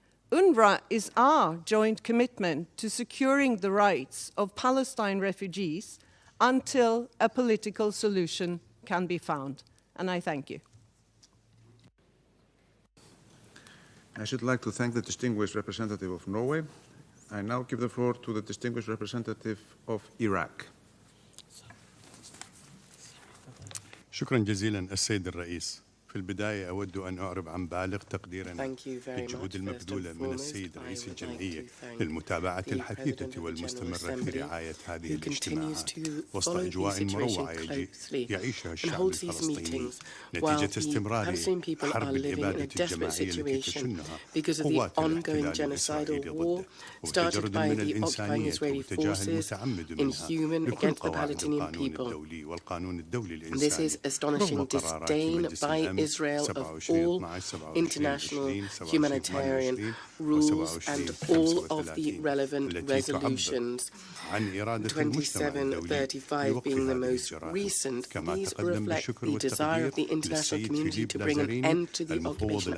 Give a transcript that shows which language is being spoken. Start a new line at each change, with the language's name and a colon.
English: UNRWA is our joint commitment to securing the rights of Palestine refugees until a political solution can be found. And I thank you. I should like to thank the distinguished representative of Norway I now give the floor to the distinguished representative of Iraq.
Arabic: شكرا جزيلا السيد الرئيس. في البداية أود أن أعرب عن بالغ تقديرنا للجهود المبذولة من السيد رئيس الجمعية للمتابعة الحثيثة والمستمرة في رعاية هذه الاجتماعات وسط أجواء مروعة يعيشها الشعب الفلسطيني نتيجة استمرار حرب الإبادة الجماعية التي تشنها قوات الاحتلال الإسرائيلي ضده وتجرد من الإنسانية وتجاه المتعمد منها لكل قواعد القانون الدولي والقانون الدولي الإنساني رغم قرارات مجلس الأمن
English: Israel of all international humanitarian rules and all of the relevant resolutions. 2735 being the most recent. These reflect the desire of the international community to bring an end to the occupation.